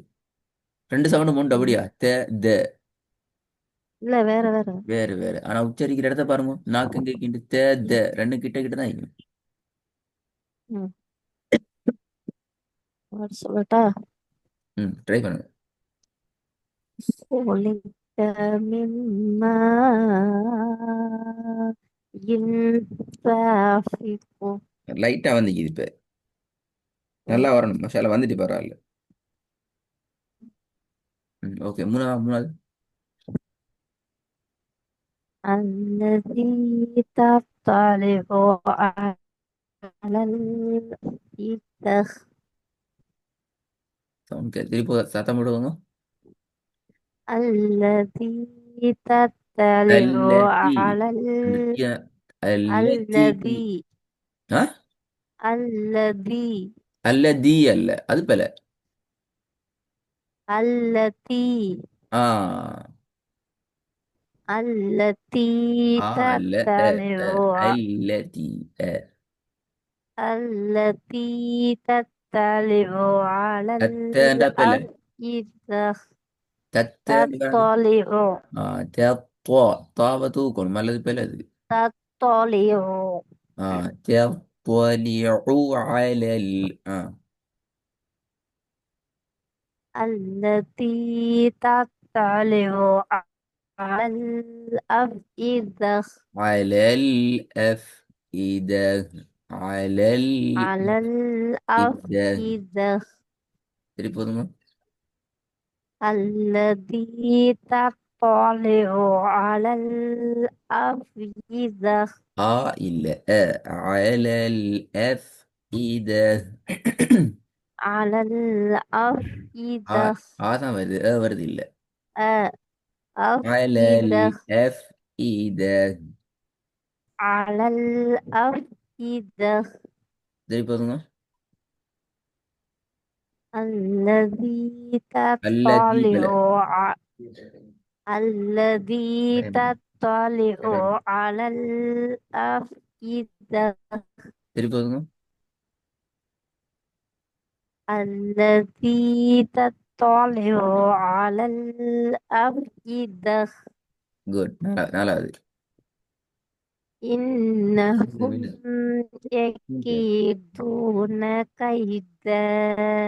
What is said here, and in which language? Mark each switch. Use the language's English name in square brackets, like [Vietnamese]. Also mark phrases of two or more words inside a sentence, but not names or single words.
[Tamil] ரெண்டு சவுண்டும் உண்டு ம். அப்படியா? த த இல்ல வேற வேற. வேறு வேறு. ஆனா உச்சரிக்கிற இடத்த பாருங்க, நாக்கு இங்க கிண்டு த த ரெண்டு கிட்ட கிட்ட தான் இருக்கும். ம். ஒரு சொல்லட்டா. ம், ட்ரை பண்ணுங்க. [Arabic] خلقت من ماء دافق. [Tamil] லைட்டா வந்துக்குது இப்ப. ம். நல்லா வரணும் மசாலா வந்துட்டு பரவாயில்ல. ம், ஓகே. மூணாவது மூணாவது. [Arabic] الذي تطلع على الإفك. [Tamil] சவுண்ட் திருப்பி சத்தம் போடுவாங்க. [Arabic] الذي تطلع [Tamil] அல்லதி. [Arabic] على [Tamil] அந்த அல்லதி. [Arabic] الذي ஆ, الذي [Tamil] அல்லதி அல்ல அது பல. [Arabic] التي ஆ, التي [Tamil] அல்ல [Arabic] تطلع [Tamil] அல்லதி [Arabic] التي تطلع على [Tamil] தத்தேண்டா பல. [Arabic] الأفئدة. [Tamil] தத்தேண்டா. [Arabic] تطلع [Tamil] ஆ, தத்வா. தாவ தூக்கணும் அல்லது பல அது. [Arabic] تطلع [Tamil] ஆ, தத்வலிஉ அலல். ஆ, [Arabic] التي تطلع على الأفئدة. [Tamil] அலல் அஃப் இத. அலல் [Arabic] على [Tamil] இத. [Arabic] الأفئدة. [Tamil] சரி போதுங்க. [Arabic] الذي تطلع على الأفئدة. [Tamil] ஆ இல்ல அலல் அஃப் இத. [Arabic] على ஆ, الأفئدة. [Tamil] ஆ தான் வருது, வருது இல்ல. [Arabic] أ- [Tamil] அலல் [Arabic] أفئدة. [Tamil] அஃப் இத. [Arabic] على الأفئدة. [Tamil] சரி போதுங்க. [Arabic] الذي [Tamil] அல்லதி பல. [Arabic] تطلع الذي تطلع على الأفئدة. [Tamil] சரி போதுங்க. [Arabic] الذي تطلع على الأفئدة. [Tamil] குட். நாலாவது. [Arabic] إنهم يكيدون كيدا.